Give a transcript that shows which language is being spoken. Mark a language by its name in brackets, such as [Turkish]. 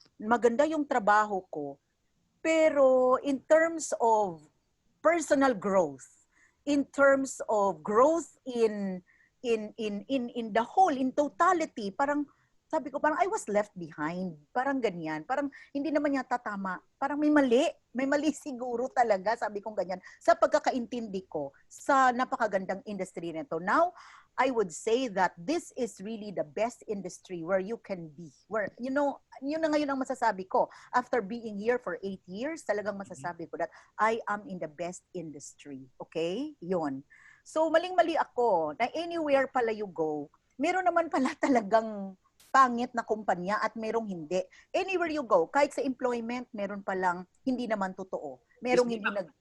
[Filipino] Maganda yung trabaho ko. [English] Pero in terms of personal growth, in terms of growth in the whole, in totality, parang sabi ko, parang I was left behind. [Filipino] Parang ganyan. Parang hindi naman yata tama. Parang may mali. May mali siguro talaga, sabi kong ganyan, sa pagkakaintindi ko sa napakagandang industry nito. [English] Now, I would say that this is really the best industry where you can be. [Filipino] Where, yun na ngayon ang masasabi ko. [English] After being here for 8 years, [Filipino] talagang masasabi ko [English] that I am in the best industry. [Filipino] Okay? Yun. So, maling-mali ako na anywhere pala you go, meron naman pala talagang pangit na kumpanya at merong hindi. [English] Anywhere you go, [Filipino] kahit sa employment, meron palang hindi naman totoo. Merong hindi nag...